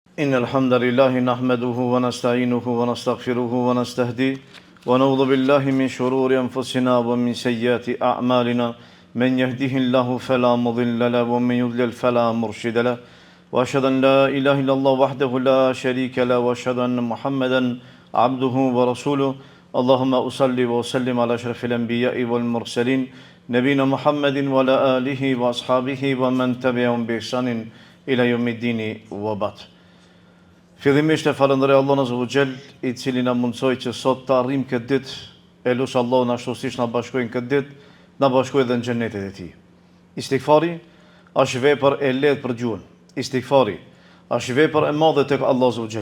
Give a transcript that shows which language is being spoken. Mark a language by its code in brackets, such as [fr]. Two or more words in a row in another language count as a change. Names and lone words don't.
[ar] إن الحمد لله نحمده ونستعينه ونستغفره ونستهديه ونعوذ بالله من شرور أنفسنا ومن سيئات أعمالنا من يهده الله فلا مضل له ومن يضلل فلا مرشد له وأشهد أن لا إله إلا الله وحده لا شريك له وأشهد أن محمدا عبده ورسوله اللهم أصلي وأسلم على أشرف الأنبياء والمرسلين نبينا محمد وعلى آله وأصحابه ومن تبعهم بإحسان إلى يوم الدين وبعد. [sq] Fillimisht e falenderoj Allahun [ar] عز وجل, [sq] I cili na mundsoi që sot të arrijmë këtë ditë, e lut Allahun ashtu siç na bashkojnë këtë ditë, na bashkojë edhe në xhenetin e Tij. Istighfari është vepër e lehtë për gjuhën. Istighfari është vepër e madhe tek Allahu [ar] عز وجل.